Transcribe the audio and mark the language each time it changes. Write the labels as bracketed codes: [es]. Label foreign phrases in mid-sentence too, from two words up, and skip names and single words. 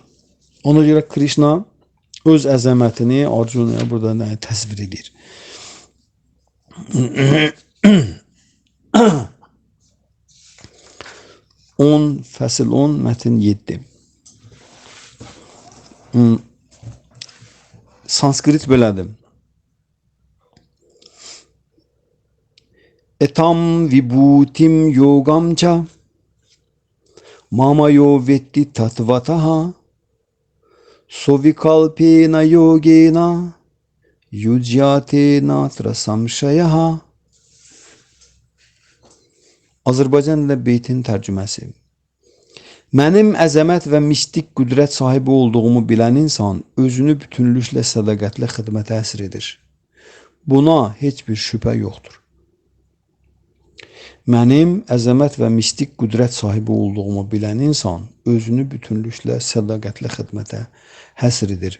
[az] Ona görə Krişna öz əzəmətini Arjunaya burada təsvir edir. Fəsil 10, mətin 7. Sanskrit belədir. [sa] Etam vibhutim yogamca mamayo vetti tatvataha sovikalpena yogena yujyate natra samşayaha. [az] Azərbaycan ilə beytin tərcüməsi. Mənim əzəmət və mistik qüdrət sahibi olduğumu bilən insan özünü bütünlüklə sədaqətlə xidmətə həsr edir. Buna heç bir şübhə yoxdur. Mənim əzəmət və mistik qüdrət sahibi olduğumu bilən insan özünü bütünlüklə sədaqətlə xidmətə həsr edir.